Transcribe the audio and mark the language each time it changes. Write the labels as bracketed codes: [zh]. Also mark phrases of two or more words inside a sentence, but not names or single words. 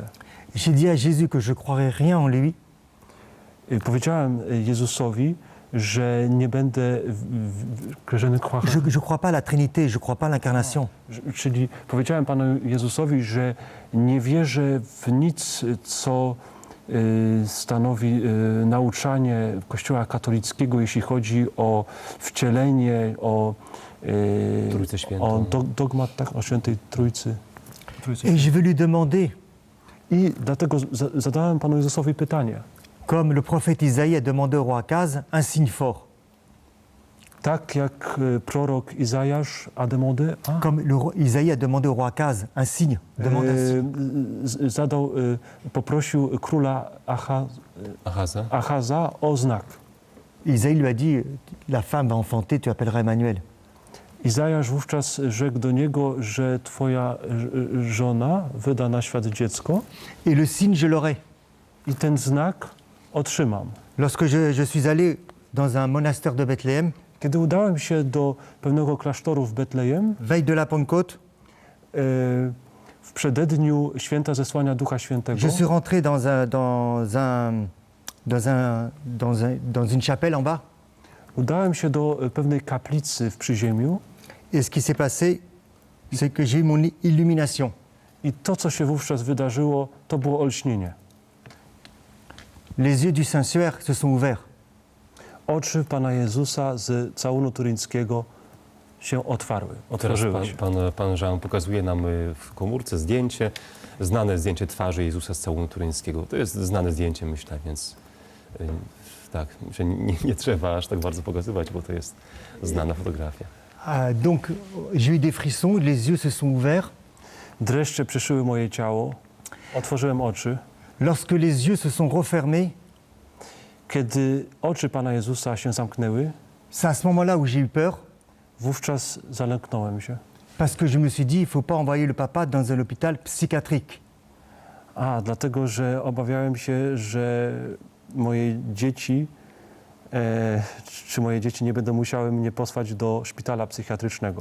[fr] J'ai dit à Jésus que je croirais rien en lui, [pl] Powiedziałem Jezusowi, że nie będę, że nie croirai. [fr] je ne crois pas à la Trinité, je ne crois pas à l'incarnation. [pl] Czyli powiedziałem Panu Jezusowi, że nie wierzę w nic, co stanowi nauczanie Kościoła katolickiego, jeśli chodzi o wcielenie, o Trójcę Świętą. o dogmat tak, o Świętej Trójcy. [fr] Et je vais lui demander, [pl] I dlatego zadałem Panu Jezusowi pytanie. [fr] comme le prophète Isaïe a demandé au roi Akaz, un signe fort. [pl] Tak jak prorok Izajasz [fr] a demandé, Comme Isaïe a demandé au roi Akaz un signe. Demande un signe. [pl] Poprosił króla Achaza. Achaza o znak. [fr] Isaïe lui a dit, la femme va enfanter, tu appelleras Emmanuel. [pl] Izajasz wówczas rzekł do niego, że twoja żona wyda na świat dziecko [fr] Et le signe, je l'aurai. [pl] i ten znak otrzymam. [fr] Lorsque je suis allé dans un monastère de Bethléem, [pl] Kiedy udałem się do pewnego klasztoru w Betlejem, [fr] veille de la Pentecôte, [pl] w przededniu święta zesłania Ducha Świętego, [fr] je suis rentré dans une chapelle en bas. [pl] udałem się do pewnej kaplicy w Przyziemiu [fr] Et ce qui s'est passé, c'est que j'ai eu mon illumination. [pl] i to, co się wówczas wydarzyło, to było olśnienie. [fr] Les yeux du Saint-Suaire se sont ouverts. [pl] Oczy Pana Jezusa z całunu turyńskiego się otwarły, Teraz otworzyły się. pan Jean pokazuje nam w komórce zdjęcie, znane zdjęcie twarzy Jezusa z całunu turyńskiego. To jest znane zdjęcie, myślę, więc tak, że nie trzeba aż tak bardzo pokazywać, bo to jest znana fotografia. [fr] Donc j'ai eu des frissons, les yeux se sont ouverts. [pl] Dreszcze przyszyły moje ciało, otworzyłem oczy. [fr] Lorsque les yeux se sont refermés, [pl] Kiedy oczy Pana Jezusa się zamknęły, [fr] c'est à ce moment-là où j'ai eu peur, [pl] wówczas zalęknąłem się. [fr] parce que je me suis dit, il ne faut pas envoyer le papa dans un hôpital psychiatrique. [pl] Dlatego, że obawiałem się, że moje dzieci, czy moje dzieci nie będą musiały mnie posłać do szpitala psychiatrycznego.